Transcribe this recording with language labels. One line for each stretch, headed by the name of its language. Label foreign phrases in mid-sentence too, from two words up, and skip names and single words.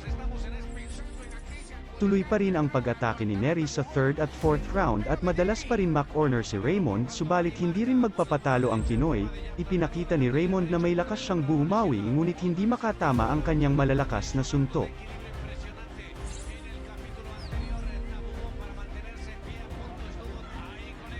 Spanish: Estamos en
Filipino: Tuloy pa rin ang pag-atake ni Neri sa 3rd at 4th round at madalas pa rin McCorner si Raymond, subalit hindi rin magpapatalo ang Pinoy. Ipinakita ni Raymond na may lakas siyang bumawi ngunit hindi makatama ang kanyang malalakas na suntok.
Spanish: En el capítulo anterior, Tabugón para mantenerse en pie a punto estuvo ahí